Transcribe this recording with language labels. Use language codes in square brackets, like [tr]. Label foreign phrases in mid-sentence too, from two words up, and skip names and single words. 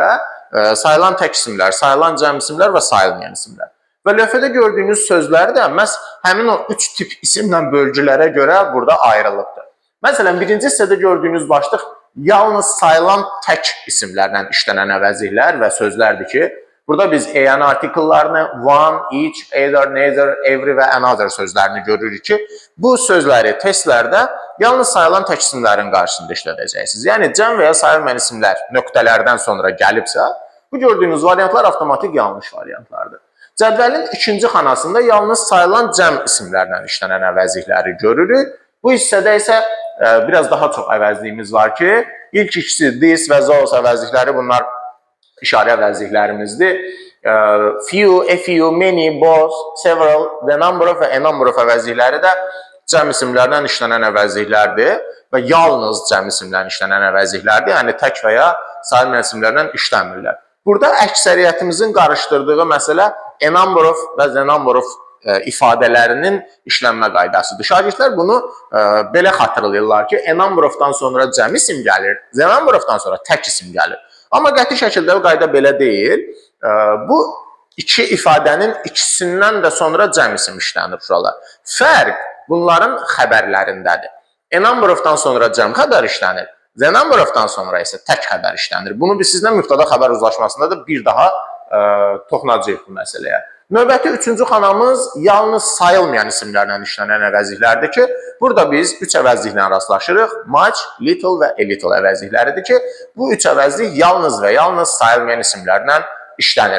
[az] Sayılan tək isimlər, sayılan cəm isimlər və sayılmayan isimlər. Və lövhədə gördüyünüz sözlər də məhz həmin o 3 tip isimlə bölgülərə görə burada ayrılıbdır. Məsələn, birinci hissədə gördüyünüz başlıq yalnız sayılan tək isimlərlə işlənən əvəzliklər və sözlərdir ki, burada biz an artikellarını, [en] one, each, either, neither, every [az] və another sözlərini görürük ki, bu sözləri testlərdə yalnız sayılan tək isimlərin qarşısında işlədəcəksiniz. Yəni, cəm və ya sayılmayan isimlər nöqtələrdən sonra gəlibsə, bu gördüyünüz variantlar avtomatik yanlış variantlardır. Cədvəlin ikinci xanasında yalnız sayılan cəm isimlərlə işlənən əvəzlikləri görürük. Bu hissədə isə biraz daha çox əvəzliyimiz var ki, ilk ikisi this və those əvəzlikləri bunlar işarə əvəzliklərimizdir. [en] Few, a few, many, both, several, the number of [az] və [en] a number of [az] əvəzlikləri də cəm isimlərlə işlənən əvəzliklərdir və yalnız cəm isimlərlə işlənən əvəzliklərdir, yəni tək və ya sayılmayan isimlərlə işlənmirlər. Burada əksəriyyətimizin qarışdırdığı məsələ [en] a number of [az] və [en] the number of [az] ifadələrinin işlənmə qaydasıdır. Şagirdlər bunu belə xatırlayırlar ki, [en] a number of- [az] dan sonra cəm isim gəlir, [en] the number of- [az] dan sonra tək isim gəlir. Amma qəti şəkildə bu qayda belə deyil. Bu iki ifadənin ikisindən də sonra cəm isim işlənir şuralar. Fərq bunların xəbərlərindədir. [en] A number of- [az] dan sonra cəm xəbər işlənir, [en] the number of- [az] dan sonra isə tək xəbər işlənir. Bunu biz sizlə mübtəda xəbər uzlaşmasında da bir daha toxunacağıq bu məsələyə. Növbəti üçüncü xanamız yalnız sayılmayan isimlərlə işlənən əvəzliklərdir ki, burada biz 3 əvəzliklə rastlaşırıq. [en] Much, little [az] və [en] a little [az] əvəzlikləridir ki, bu 3 əvəzlik yalnız və yalnız sayılmayan isimlərlə işlənir.